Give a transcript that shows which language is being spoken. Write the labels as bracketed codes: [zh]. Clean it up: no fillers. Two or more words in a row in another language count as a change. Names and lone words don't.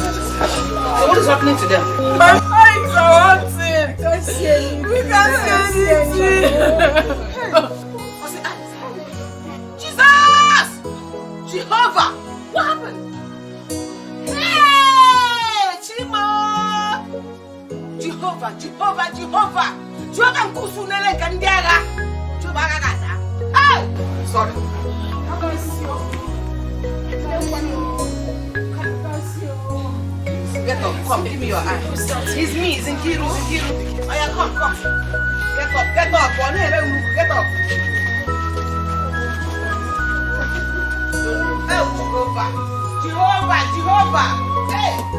[en] So what is happening to them? My eyes are hurting. We can't see anything. Jesus! Jehovah! What happened? Hey! Chima! Jehovah! Jehovah! Jehovah! Jehovah Nkusunele Kandiaga! Jehovah Gagada! Hey! Sorry. Get up, come, give me your eye. It's me, it's Nkiru. Oh yeah, come. Get up, get up. Oh, Jehovah. Hey!